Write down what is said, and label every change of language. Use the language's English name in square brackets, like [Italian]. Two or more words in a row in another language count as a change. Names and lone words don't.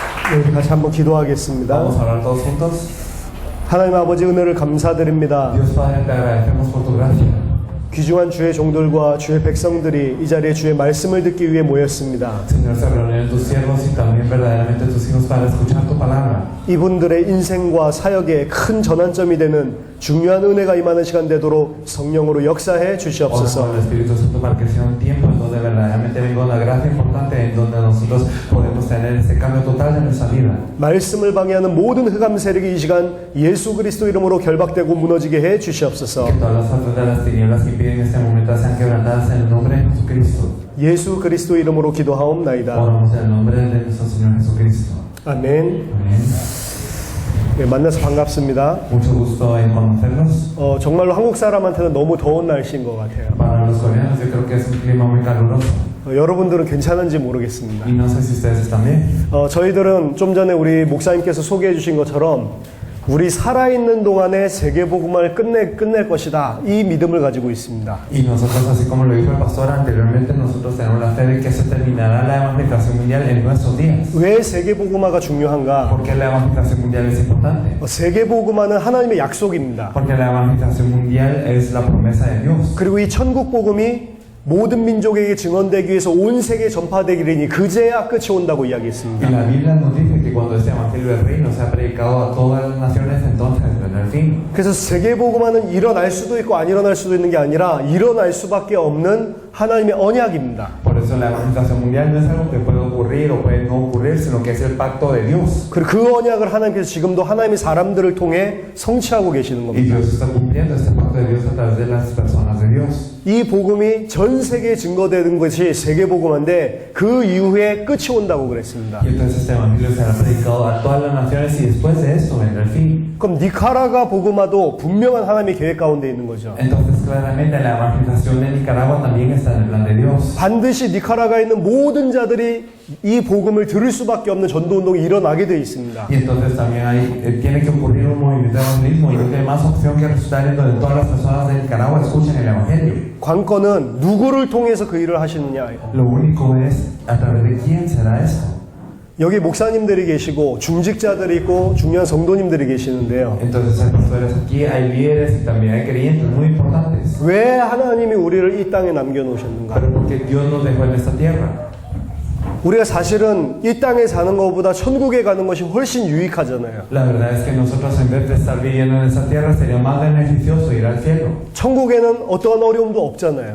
[Korean] 네, 다시 한번 기도하겠습니다. [Spanish] Vamos a orar todos juntos. [Korean] 하나님 아버지 은혜를 감사드립니다. [Spanish] Dios Padre, te agradecemos por tu gracia. [Korean] 귀중한 주의 종들과 주의 백성들이 이 자리에 주의 말씀을 듣기 위해 모였습니다. [Spanish] Señor, se reúnen tus siervos y también verdaderamente tus hijos para escuchar tu palabra. [Korean] 이분들의 인생과 사역에 큰 전환점이 되는 중요한 은혜가 임하는 시간 되도록 성령으로 역사해 [Spanish] Oramos [Korean] 주시옵소서. [Spanish] al Espíritu Santo para que sea un tiempo en donde verdaderamente venga una gracia importante, en donde nosotros podemos tener ese cambio total de nuestra vida. [Korean] 말씀을 방해하는 모든 흑암 세력이 이 시간 예수 그리스도 이름으로 결박되고 무너지게 해 주시옵소서. [Spanish] Que todas las fuerzas de las tinieblas que impiden en este momento sean quebrantadas en el nombre de Jesucristo. [Korean] 예수 그리스도 이름으로 기도하옵나이다. [Spanish] Oramos en el nombre de nuestro Señor Jesucristo. [Korean] 아멘. [Spanish] Amén. [Korean] 네, 만나서 반갑습니다. [Spanish] Mucho gusto en conocerlos. [Korean] 정말로 한국 사람한테는 너무 더운 날씨인 것 같아요. [Spanish] Para los coreanos yo creo que es un clima muy caluroso. [Korean] 여러분들은 괜찮은지 모르겠습니다. [Spanish] Y no sé si ustedes están bien. [Korean] 저희들은 좀 전에 우리 목사님께서 소개해 주신 것처럼 우리 살아있는 동안에 세계복음을 끝낼 것이다. 이 믿음을 가지고 있습니다. [Spanish] Y nosotros, así como lo dijo el pastor anteriormente, nosotros tenemos la fe de que se terminará la evangelización mundial en nuestros días. [Korean] 왜 세계복음화가 중요한가? [Spanish] ¿Por qué la evangelización mundial es importante? [Korean] 세계복음화는 하나님의 약속입니다. [Spanish] Porque la evangelización mundial es la promesa de Dios. [Korean] 그리고 이 천국복음이 모든 민족에게 증언되기 위해서 온 세계에 전파되기리니 그제야 끝이 온다고 [Spanish] Y [Korean] 이야기했습니다. [Spanish] la Biblia nos dice que cuando este evangelio del reino sea predicado a todas las naciones, entonces vendrá el fin. [Korean] 그래서 세계복음화는 일어날 수도 있고 안 일어날 수도 있는 게 아니라 일어날 수밖에 없는 하나님의 언약입니다. [Spanish] Por eso la evangelización mundial no es algo que puede ocurrir o puede no ocurrir, sino que es el pacto de Dios. [Korean] 그리고 그 언약을 하나님께서 지금도 하나님의 사람들을 통해 성취하고 계시는 [Spanish] Y [Korean] 겁니다. [Spanish] Dios está cumpliendo este pacto de Dios a través de las personas de Dios. [Korean] 이 복음이 전 세계에 증거되는 것이 세계복음화인데 그 이후에 끝이 온다고 그랬습니다. [Spanish] Y entonces este evangelio será predicado a todas las naciones y después de esto vendrá el fin. [Korean] 그럼 니카라가 복음화도 분명한 하나님의 계획 가운데 있는 거죠. [Spanish] Entonces claramente la evangelización de Nicaragua también está en el plan de Dios. [Korean] 반드시 니카라가에 있는 모든 자들이 이 복음을 들을 수밖에 없는 전도운동이 일어나게 되어 있습니다. [Spanish] Y entonces también tiene que ocurrir un movimiento de evangelismo y no hay más opción que resultar en donde todas las personas de Nicaragua escuchen el evangelio. [Korean] 관건은 누구를 통해서 그 일을 하시느냐예요. [Spanish] Lo único es a través de quién será esto. [Korean] 여기 목사님들이 계시고 중직자들이 있고 중요한 성도님들이 계시는데요. [Spanish] Entonces hay pastores aquí, hay líderes y también hay creyentes muy importantes. [Korean] 왜 하나님이 우리를 이 땅에 남겨놓으셨는가? [Spanish] Pero porque Dios nos dejó en esta tierra. [Korean] 우리가 사실은 이 땅에 사는 것보다 천국에 가는 것이 훨씬 유익하잖아요. [Spanish] La verdad es que nosotros en vez de estar viviendo en esta tierra sería más beneficioso ir al cielo. [Korean] 천국에는 어떠한 어려움도 없잖아요.